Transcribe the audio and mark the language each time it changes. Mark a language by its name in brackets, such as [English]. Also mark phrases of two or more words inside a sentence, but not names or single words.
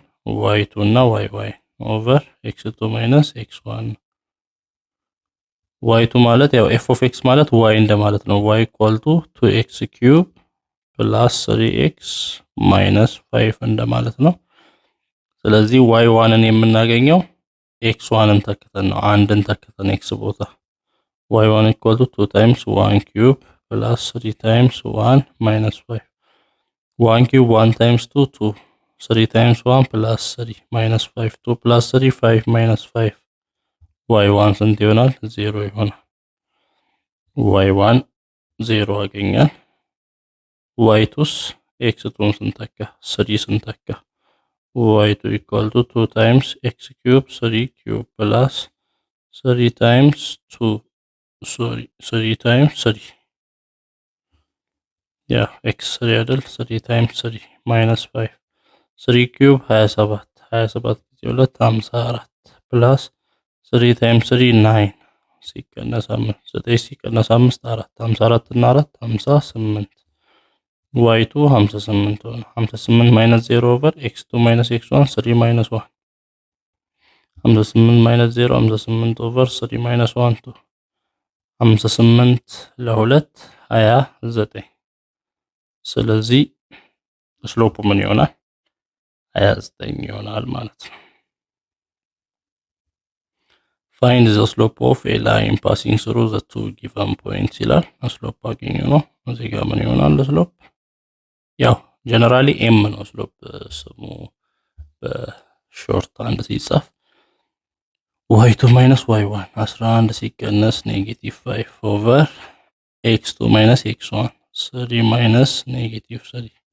[Amharic] y2 እና y ኦቨር x2 ማይነስ x1 y2 ማለት ያው [English] f of x [Amharic] ማለት y እንደማለት ነው። [English] y equal to 2x cube plus 3x minus 5 [Amharic] እንደማለት ነው። ስለዚህ y1ን የምናገኘው x1ን ተክተን ነው። አንድን ተክተን x ቦታ [English] y1 equal to 2 times 1 cube plus 3 times 1 minus 5 1 cube 1 times 2 2 3 times 1 plus 3 minus 5 2 plus 3 5 minus 5 [Amharic] y1 ስንት ይሆናል? 0 ይሆናል። y1 0 አገኛል። y2ስ x2ን ስንተካ 3 ስንተካ [English] y2 equal to 2 times x cube 3 cube plus 3 times 2 3 times 3 [Amharic] x 3 አይደል [English] 3 times 3 minus 5 3 cube 27 [Amharic] 27 ጊዜ 2 54 [English] plus 3 times 3 [Amharic] 9 ሲቀነስ 5 9 ሲቀነስ 5 4 54 እና 4 58 y2 58 ሆነ [English] 58 minus 0 over x2 minus x1 3 minus 1 58 minus 0 58 over 3 minus 1 [Amharic] 2 58 ለ2 29 ስለዚህ ስሎፑ ምን ይሆናል? 29 ይሆናል ማለት ነው። [English] Find the slope of a line passing through the two given points [Amharic] ይላል። ስሎፕ አገኘ ነው። እዚህ ጋር ምን ይሆናል ስሎፕ? ያው ጀነራሊ ኤም ነው ስሎፕ ስሙ በሾርት አንድ ሲጻፍ [English] y2 minus y1 [Amharic] 11 ሲቀነስ ኔጌቲቭ 5 [English] over x2 minus x1 3 minus [Amharic] ኔጌቲቭ 3